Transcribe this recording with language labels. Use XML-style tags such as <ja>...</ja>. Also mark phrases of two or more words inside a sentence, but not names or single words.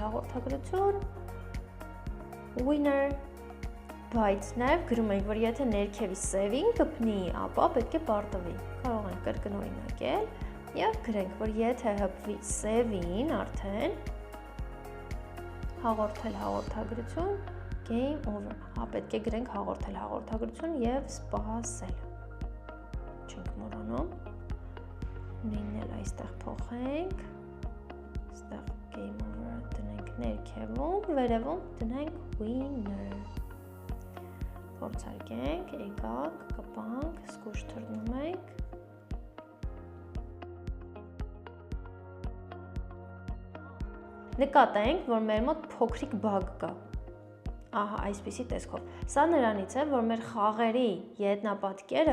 <hy>հաղորդագրություն, winner, բայց նաև գրում ենք, որ եթե ներքևի սևին կպնի, ապա պետք է պարտվի։ Կարող ենք կրկնօրինակել և գրենք, որ եթե հպվի սևին արդեն հաղորդել հաղորդագրություն,</hy> <en>game over։</en> <hy>Հա, պետք է գրենք հաղորդել հաղորդագրություն և սպասել։ Չենք մոռանում։ Նույնն էլ այստեղ փոխենք։ Այստեղ</hy> <en>game over</en> <hy>դնենք ներքևում, վերևում դնենք winner։ Փորձարկենք, եկանք, կպանք, զգույշ թռնում ենք։ Նկատենք, որ մեր մոտ փոքրիկ բագ կա։ Ահա, այսպիսի տեսքով։ Սա նրանից է, որ մեր խաղերի ետնապատկերը</hy>